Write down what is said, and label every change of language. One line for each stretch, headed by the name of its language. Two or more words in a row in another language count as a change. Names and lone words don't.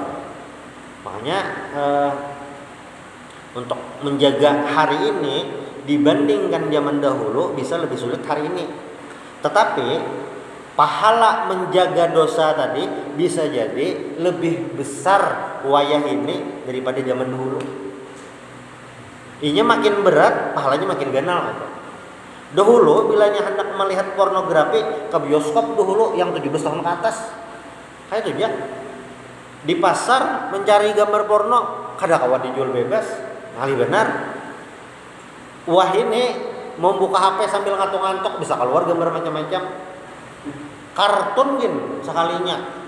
Indonesian: Makanya untuk menjaga hari ini dibandingkan zaman dahulu bisa lebih sulit hari ini. Tetapi pahala menjaga dosa tadi bisa jadi lebih besar wayah ini daripada zaman dahulu.
Banjar: Inya makin berat, pahalanya makin ganal gitu.
Indonesian: Dahulu bilanya hendak melihat pornografi ke bioskop dahulu yang 17 tahun ke atas. Kayak itu ya.
Banjar: Di pasar mencari gambar porno kada kawan dijual bebas. Kali benar.
Indonesian: Wah ini mau buka HP sambil ngantuk-ngantuk bisa keluar gambar macam-macam.
Banjar: Kartun gin sekalinya.